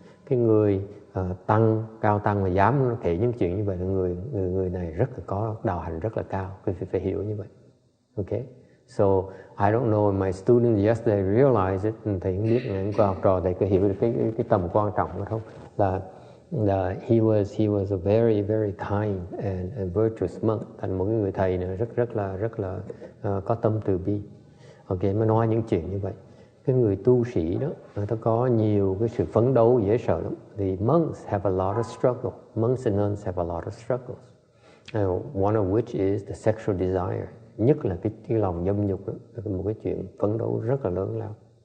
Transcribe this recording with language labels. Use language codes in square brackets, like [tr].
[vi] Cái người cao tăng mà dám kể những chuyện như vậy là người này rất là có đạo hạnh rất là cao. Phải hiểu như vậy. Okay? [en] So I don't know if my students yesterday realized it. [vi] Thầy không biết những học trò thầy có hiểu được cái tầm quan trọng đó không? [en] Là he was a very very kind and virtuous monk. [vi] Thành một người thầy này rất là có tâm từ bi. Okay, mới nói những chuyện như vậy. Cái người tu sĩ đó, người ta có nhiều cái sự phấn đấu dễ sợ lắm. [en] The monks have a lot of struggle. Monks and nuns have a lot of struggles. One of which is the sexual desire. [vi] Nhất là cái lòng dâm dục đó, là một cái chuyện phấn đấu rất là lớn lao.